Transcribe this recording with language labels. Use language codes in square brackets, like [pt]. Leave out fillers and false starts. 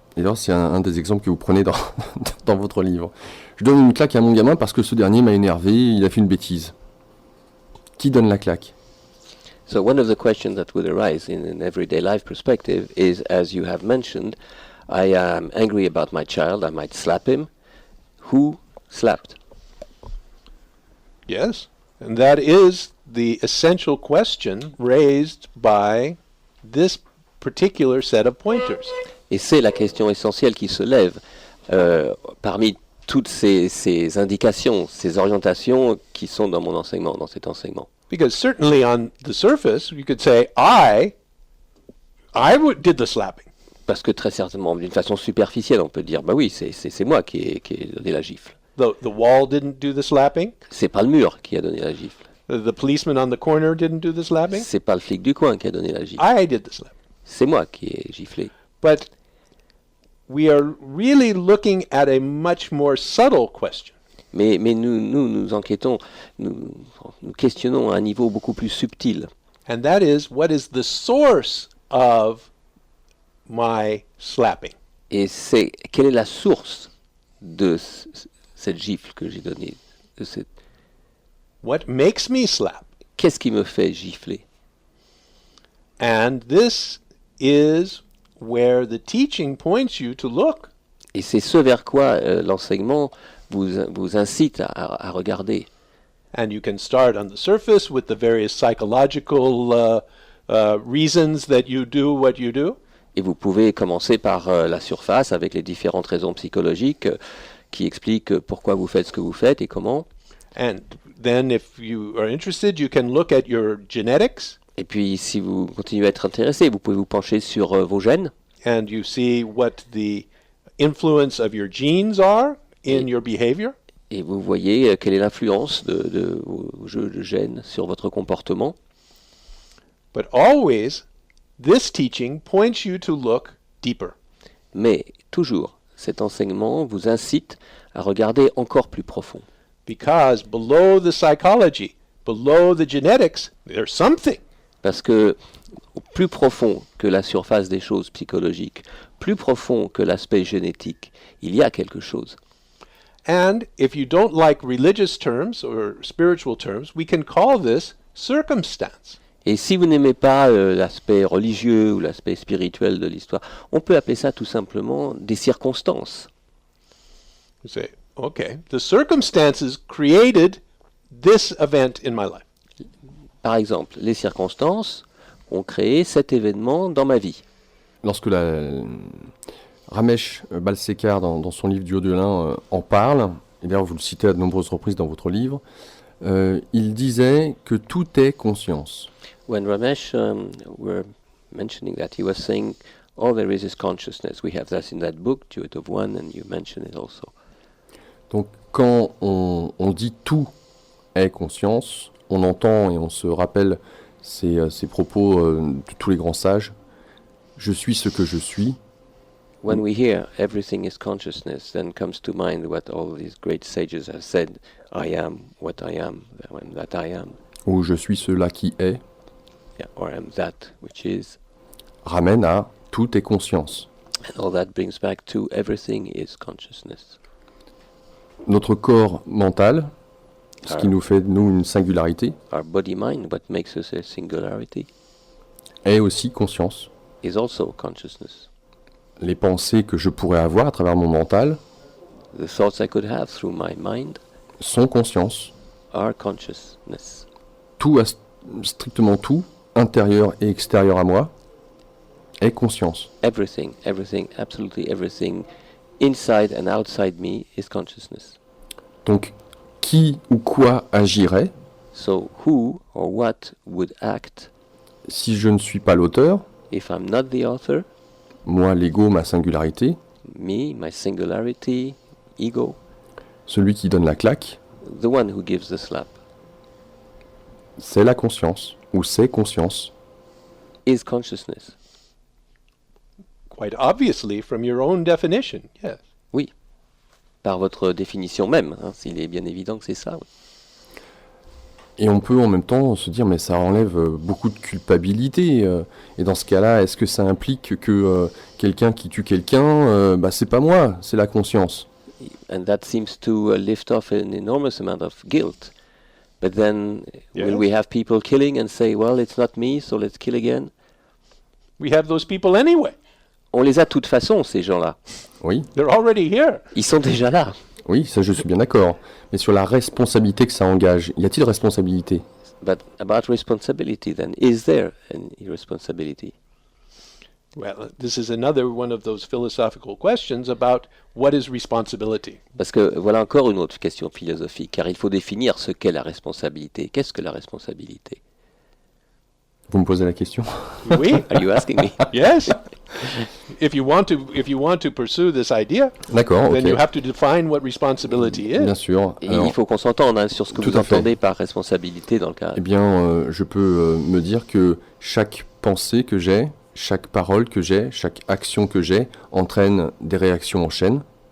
[fr] Et là c'est un des exemples que vous prenez dans votre livre. Je donne une claque à mon gamin parce que ce dernier m'a énervé, il a fait une bêtise. Qui donne la claque? [en] So one of the questions that would arise in an everyday life perspective is, as you have mentioned, I am angry about my child, I might slap him. Who slapped? Yes. And that is the essential question raised by this particular set of pointers. [fr] Et c'est la question essentielle qui se lève parmi toutes ces indications, ces orientations qui sont dans mon enseignement, dans cet enseignement. [en] Because certainly on the surface, you could say, did the slapping. [fr] Parce que très certainement, d'une façon superficielle, on peut dire, bah oui, c'est moi qui ai donné la gifle. [en] The wall didn't do the slapping. [fr] C'est pas le mur qui a donné la gifle. [en] The policeman on the corner didn't do the slapping. [fr] C'est pas le flic du coin qui a donné la gifle. [en] I did the slapping. [fr] C'est moi qui ai giflé. [en] But we are really looking at a much more subtle question. [fr] Mais nous enquêtons, nous questionnons à un niveau beaucoup plus subtil. [en] And that is, what is the source of my slapping? [fr] Et c'est quelle est la source de cette gifle que j'ai donnée, [en] What makes me slap? [fr] qu'est-ce qui me fait gifler? [en] And this is where the teaching points you to look. [fr] Et c'est ce vers quoi l'enseignement vous incite à regarder. [en] And you can start on the surface with the various psychological reasons that you do what you do. [fr] Et vous pouvez commencer par la surface avec les différentes raisons psychologiques qui expliquent pourquoi vous faites ce que vous faites et comment. [en] And then if you are interested, you can look at your genetics. [fr] Et puis si vous continuez à être intéressé, vous pouvez vous pencher sur vos gènes. [en] And you see what the influence of your genes are in your behavior. [fr] Et vous voyez quelle est l'influence de vos jeux de gènes sur votre comportement. [en] But always, this teaching points you to look deeper. [fr] Mais toujours, cet enseignement vous incite à regarder encore plus profond. [en] Because below the psychology, below the genetics, there's something. [fr] Parce que plus profond que la surface des choses psychologiques, plus profond que l'aspect génétique, il y a quelque chose. [en] And if you don't like religious terms or spiritual terms, we can call this circumstance. [fr] Et si vous n'aimez pas l'aspect religieux ou l'aspect spirituel de l'histoire, on peut appeler ça tout simplement des circonstances. [en] You say, okay, the circumstances created this event in my life. [fr] Par exemple, les circonstances ont créé cet événement dans ma vie. Lorsque Ramesh Balsekar, dans son livre Duo de l'un, en parle, et d'ailleurs vous le citez à de nombreuses reprises dans votre livre, il disait que tout est conscience. [en] When Ramesh were mentioning that, he was saying, all there is consciousness. We have that in that book, Duet of One, and you mention it also. [fr] Donc quand on dit tout est conscience, on entend et on se rappelle ces propos de tous les grands sages. Je suis ce que je suis. [en] When we hear everything is consciousness, then comes to mind what all these great sages have said, I am what I am, that I am. [fr] Ou je suis cela qui est. [en] Yeah, or I am that which is. [fr] Ramène à tout est conscience. [en] And all that brings back to everything is consciousness. [fr] Notre corps mental, ce qui nous fait de nous une singularité, [en] Our body-mind, what makes us a singularity, [fr] est aussi conscience. [en] is also consciousness. [fr] Les pensées que je pourrais avoir à travers mon mental [en] The thoughts I could have through my mind [fr] sont conscience. [en] are consciousness. [fr] Tout, strictement tout, intérieur et extérieur à moi, est conscience. [en] Everything, absolutely everything, inside and outside me is consciousness. [fr] Donc, qui ou quoi agirait [en] So who or what would act [fr] si je ne suis pas l'auteur, [en] if I'm not the author? [fr] moi, l'ego, ma singularité, [en] Me, my singularity, ego, [fr] celui qui donne la claque, [en] the one who gives the slap. [fr] C'est la conscience, ou c'est conscience. [en] is consciousness. Quite obviously, from your own definition, yes. [fr] Oui, par votre définition même, hein, s'il est bien évident que c'est ça. Oui. Et on peut en même temps se dire, mais ça enlève beaucoup de culpabilité. Et dans ce cas-là, est-ce que ça implique que quelqu'un qui tue quelqu'un, c'est pas moi, c'est la conscience. [en] And that seems to lift off an enormous amount of guilt. But then will Yes. we have people killing and say, well, it's not me, so let's kill again? We have those people anyway. [fr] On les a de toute façon, ces gens-là. Oui, [en] They're already here. [fr] Ils sont déjà là. oui, ça je suis bien d'accord. Mais sur la responsabilité que ça engage, y a-t-il responsabilité? [en] But about responsibility then, is there an irresponsibility? Well, this is another one of those philosophical questions about what is responsibility. [fr] Parce que voilà encore une autre question philosophique, car il faut définir ce qu'est la responsabilité. Qu'est-ce que la responsabilité? Vous me posez la question? Oui, [en] Are you asking me? yes. If you want to pursue this idea, [fr] D'accord, [en] then you ok. have to define what responsibility [fr] Bien [en] is. [fr] sûr. Et Alors, il faut qu'on s'entende hein, sur ce que Tout vous à fait. entendez par responsabilité dans le cas. eh bien, je peux me dire que chaque pensée que j'ai, chaque parole que j'ai, chaque action que j'ai entraîne des réactions en chaîne.